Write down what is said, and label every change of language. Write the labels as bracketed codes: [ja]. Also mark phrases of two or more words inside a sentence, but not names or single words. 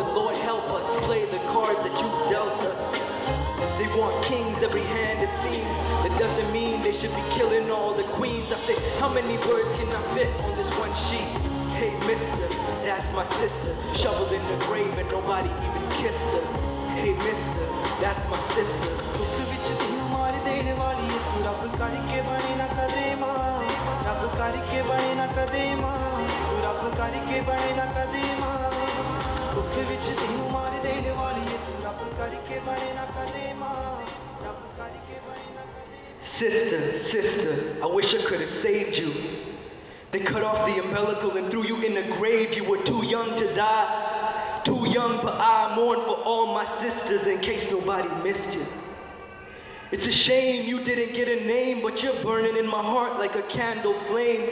[en] Lord help us, play the cards that you dealt us. They want kings every hand it seems. That doesn't mean they should be killing all the queens. I say, how many words can I fit on this one sheet? Hey mister, that's my sister, shoveled in the grave and nobody even kissed her. Hey mister, that's my sister. [pa] ਦੁੱਖ ਵਿੱਚ ਦੀ ਮਾਰ ਦੇਣ ਵਾਲੀ ਹੈ ਤੂੰ ਰੱਬ ਕਰਕੇ ਬਣੇ ਨਾ ਕਦੇ ਮਾਂ ਰੱਬ ਕਰਕੇ ਬਣੇ ਨਾ ਕਦੇ ਮਾਂ ਤੂੰ ਰੱਬ ਕਰਕੇ ਬਣੇ ਨਾ ਕਦੇ ਮਾਂ ਦੁੱਖ ਵਿੱਚ ਦੀ ਮਾਰ ਦੇਣ ਵਾਲੀ ਹੈ ਤੂੰ ਰੱਬ ਕਰਕੇ ਬਣੇ ਨਾ ਕਦੇ ਮਾਂ ਰੱਬ ਕਰਕੇ ਬਣੇ ਨਾ ਕਦੇ [en] Sister, sister, I wish I could have saved you. They cut off the umbilical and threw you in the grave. You were too young to die. Too young, but I mourn for all my sisters in case nobody missed you. It's a shame you didn't get a name, but you're burning in my heart like a candle flame.